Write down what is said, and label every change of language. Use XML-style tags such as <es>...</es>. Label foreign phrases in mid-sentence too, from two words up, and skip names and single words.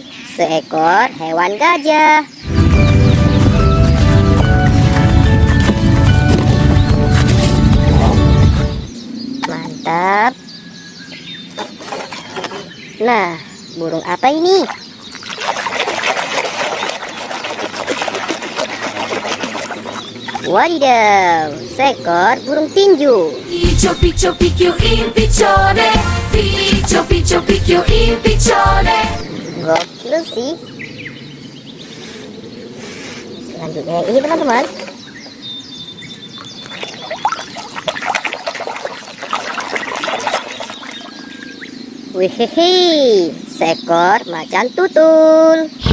<id>Seekor hewan gajah. Mantap. Nah, burung apa ini? Wadidaw, seekor burung tinju.</id> <it>Piccio piccio picchio il piccione, piccio piccio picchio il piccione.</it> <id>Gokil sih. Selanjutnya yang ini teman-teman. Wihihi, seekor macan tutul.</id>